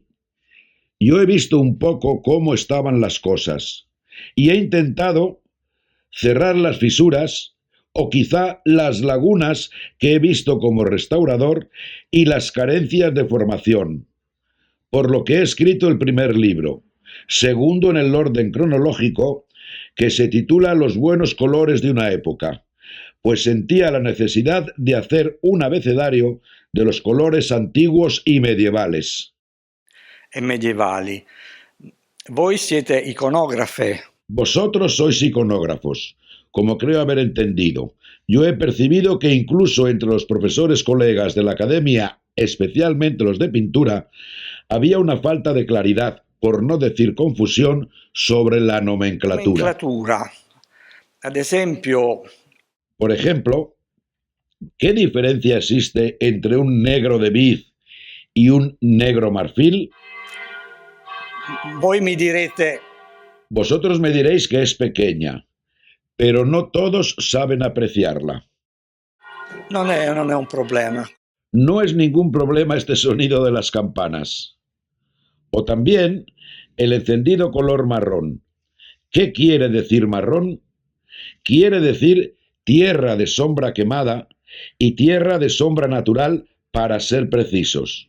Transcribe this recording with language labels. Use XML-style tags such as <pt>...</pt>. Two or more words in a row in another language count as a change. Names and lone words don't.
<es>Yo he visto un poco cómo estaban las cosas y he intentado cerrar las fisuras o quizá las lagunas que he visto como restaurador y las carencias de formación, por lo que he escrito el primer libro, segundo en el orden cronológico, que se titula Los buenos colores de una época, pues sentía la necesidad de hacer un abecedario de los colores antiguos y medievales.</es> <it>Medievali. Voi siete iconografe.</it> <es>Vosotros sois iconógrafos, como creo haber entendido. Yo he percibido que incluso entre los profesores colegas de la academia, especialmente los de pintura, había una falta de claridad, por no decir confusión, sobre la nomenclatura.</es> <it>Ad esempio,</it> <es>por ejemplo, ¿qué diferencia existe entre un negro de vid y un negro marfil?</es> <it>Voi mi direte.</it> <es>Vosotros me diréis que es pequeña, pero no todos saben apreciarla.</es> <it>Non è un problema.</it> <es>No es ningún problema este sonido de las campanas. O también el encendido color marrón. ¿Qué quiere decir marrón? Quiere decir tierra de sombra quemada y tierra de sombra natural, para ser precisos.</es>